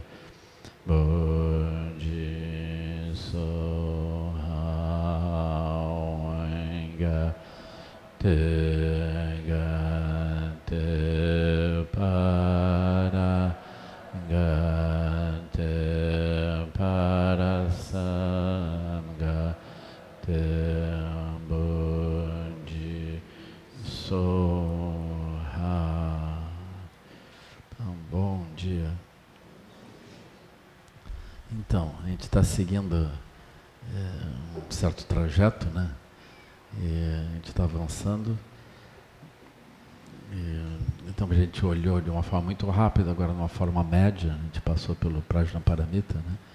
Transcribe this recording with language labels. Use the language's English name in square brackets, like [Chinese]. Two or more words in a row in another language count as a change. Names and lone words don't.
[Sanskrit] बोधि स्वाहा ॐगते गते पारगते पारसंगते बोधि स्वाहा. [Portuguese] Então, bom dia. Então, a gente está seguindo um certo trajeto, né? E a gente está avançando. Então a gente olhou de uma forma muito rápida, agora de uma forma média, a gente passou pelo Prajnaparamita, né?